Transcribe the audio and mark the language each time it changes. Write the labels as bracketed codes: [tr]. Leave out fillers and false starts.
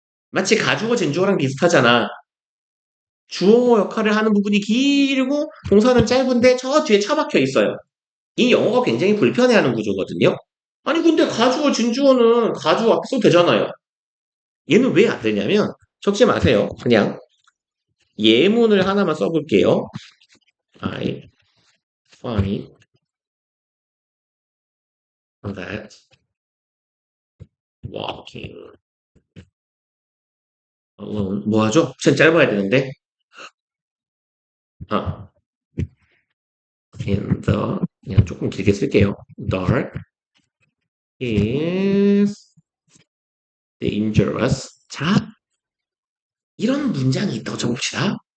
[ko] 마치 가주어 진주어랑 비슷하잖아. 주어 역할을 하는 부분이 길고 동사는 짧은데 저 뒤에 처박혀 있어요. 이 영어가 굉장히 불편해하는 구조거든요. 아니 근데 가주어 진주어는 가주어 앞에 써도 되잖아요. 얘는 왜 안 되냐면 적지 마세요. 그냥 예문을 하나만 써볼게요. [en] I find that walking alone [ko] 뭐 하죠? 전 짧아야 되는데 아 [en] in the [ko] 그냥 조금 길게 쓸게요. [en] dark is dangerous. [ko] 자, 이런 문장이 있다고 쳐봅시다.